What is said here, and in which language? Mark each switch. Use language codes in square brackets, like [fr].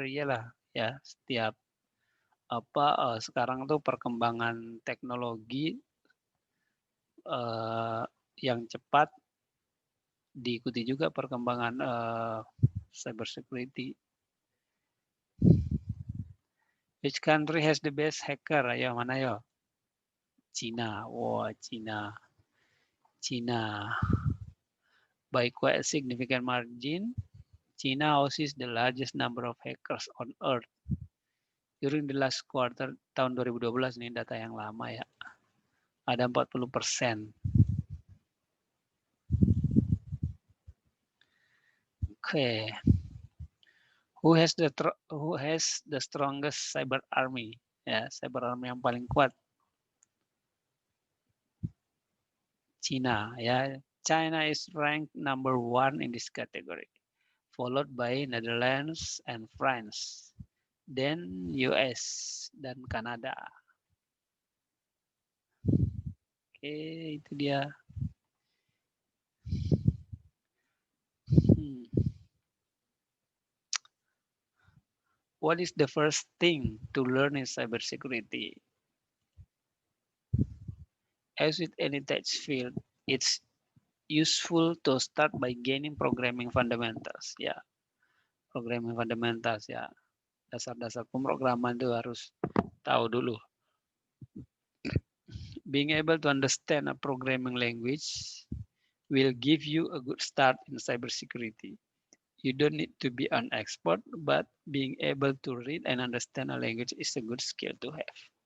[id] Iyalah, ya setiap sekarang tuh perkembangan teknologi yang cepat diikuti juga perkembangan cyber security. [en] Which country has the best hacker? [id] Ayo, mana yo? Cina. Wah, Cina. Cina. [en] By quite a significant margin, China houses the largest number of hackers on earth. During the last quarter [id] tahun 2012, ini data yang lama ya. Ada 40%. Oke. [en] Who has the strongest cyber army? [id] Ya, cyber army yang paling kuat. China ya. [en] China is ranked number 1 in this category, followed by Netherlands and France, then US dan Kanada. [id] Oke, itu dia. [en] What is the first thing to learn in cybersecurity? As with any tech field, it's useful to start by gaining programming fundamentals. Ya, programming fundamentals ya. [id] Dasar-dasar pemrograman itu harus tahu dulu. [en] Being able to understand a programming language will give you a good start in cybersecurity. You don't need to be an expert, but being able to read and understand a language is a good skill to have.